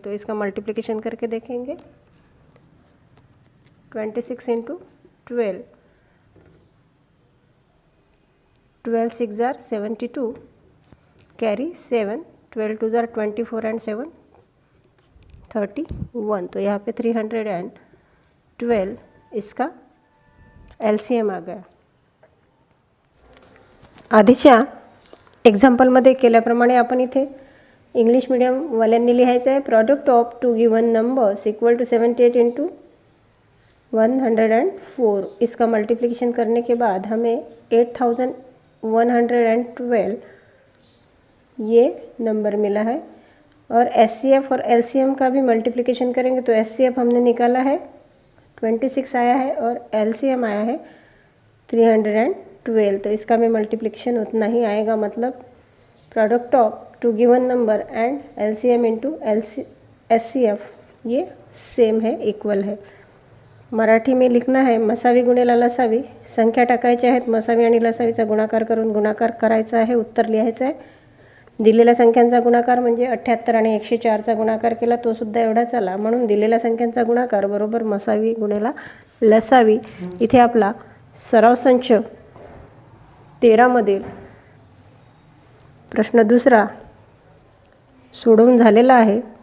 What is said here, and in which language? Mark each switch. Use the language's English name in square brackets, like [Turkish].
[Hindi] तो इसका मल्टीप्लिकेशन करके देखेंगे. 26 × 12, 12 6 जार 72, कैरी 7, 12 2 जार 24 एंड 7 31. तो यहाँ पे 312 इसका एलसीएम आ गया. [Marathi] आधीच्या एक्झाम्पलमध्ये केल्याप्रमाणे आपण इथे इंग्लिश मीडियमवाल्यांनी लिहायचं आहे. [English] Product of 2 given numbers equal to 78 × 104. [Hindi] इसका मल्टीप्लिकेशन करने के बाद हमें 8112 ये नंबर मिला है. और एचसीएफ और एलसीएम का भी मल्टीप्लिकेशन करेंगे तो एचसीएफ हमने निकाला है 26 आया है और एलसीएम आया है 312. तो इसका भी मल्टीप्लिकेशन उतना ही आएगा. मतलब [English] product of 2 given number and LCM into HCF [Hindi] ये सेम है, इक्वल है. मराठी में लिखना है मसावी गुणेला लसावी. [Marathi] संख्या टाकायच्या आहेत, मसावी आणि लसावीचा गुणाकार करून गुणाकार करायचा आहे, उत्तर लिहायचं आहे. दिलेल्या संख्यांचा गुणाकार म्हणजे 78 आणि 104चा गुणाकार केला तो सुद्धा एवढाच आला. म्हणून दिलेल्या संख्यांचा गुणाकार बरोबर मसावी गुणेला लसावी. इथे आपला सराव संच 13 मधील प्रश्न दुसरा सोडवून झालेला आहे.